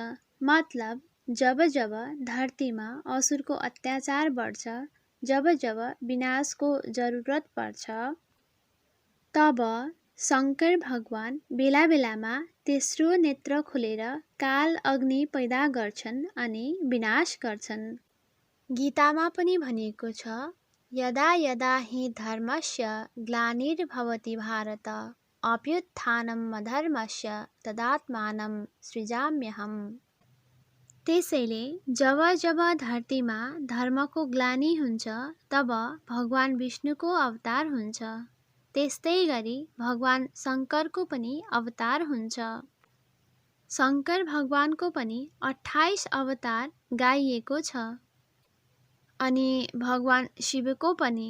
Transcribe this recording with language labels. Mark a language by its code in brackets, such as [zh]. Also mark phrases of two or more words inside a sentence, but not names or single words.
[ne] मतलब जब जब धरतीमा असुरको अत्याचार बढ्छ, जब जब विनाशको जरुरत पर्छ, तब शङ्कर भगवान बेला बेलामा तेस्रो नेत्र खोलेर काल अग्नि पैदा गर्छन् अनि विनाश गर्छन्। गीतामा पनि भनिएको छ, [sa] यदा यदा हि धर्मस्य ग्लानिर्भवति भारत अभ्युत्थानम् अधर्मस्य तदात्मानं सृजाम्यहम्। [ne] त्यसैले जब जब धरतीमा धर्मको ग्लानि हुन्छ तब भगवान विष्णुको अवतार हुन्छ। त्यस्तै गरी भगवान शङ्करको पनि अवतार हुन्छ। शङ्कर भगवानको पनि 28 अवतार गाइएको छ अनि भगवान शिवको पनि।